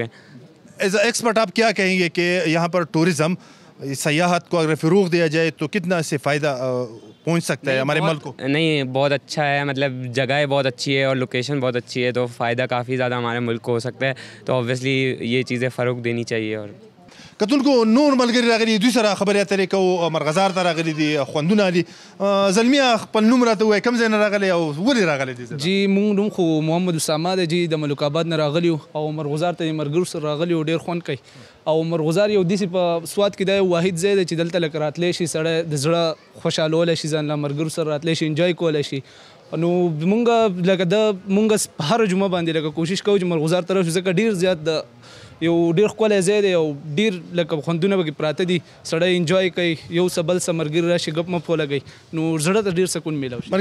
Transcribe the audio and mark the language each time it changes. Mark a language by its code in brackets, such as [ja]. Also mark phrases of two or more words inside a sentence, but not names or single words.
[en] as a expert [ur] آپ کیا کہیں گے کہ یہاں پر ٹورزم سیاحت کو اگر فروغ دیا جائے تو کتنا اس سے فائدہ پہنچ سکتا ہے ہمارے ملک کو نہیں بہت اچھا ہے مطلب جگہ بہت اچھی ہے اور لوکیشن بہت اچھی ہے تو فائدہ کافی زیادہ ہمارے ملک کو ہو سکتا ہے تو اوبویسلی یہ چیزیں فروغ دینی چاہیے اور [ps] کتونکو نور ملګری راغلي دوی سره خبرې اترې کوو مرغزار ته راغلي دي خوندونه دي زلمیه خپل نوم راته ووایه کوم ځای نه راغلی او ولې راغلی دي جی مونږ نوم خو محمد اسامه دی جی د ملک آباد نه راغلي او مرغزار ته یې ملګرو سره راغلي او ډېر خوند کوي او مرغزار یو داسې په سوات کې دا یو واحد ځای دی چې دلته لکه راتلی شي سړی د زړه خوشحالولی شي ځان له ملګرو سره راتلی شي انجوای کولی شي نو مونږ لکه مونږ هره جمعه باندې لکه کوشش کوو چې مرغزار طرف ځکه ډېر زیات د یو ډېر ښکلی ځای دی او ډېر لکه خوندونه پکې پراته دي سړی انجوای کوي یو څه بل څه ملګري راشي ګپ مپ ولګوي نو زړه ته ډېر سکون میلاو شي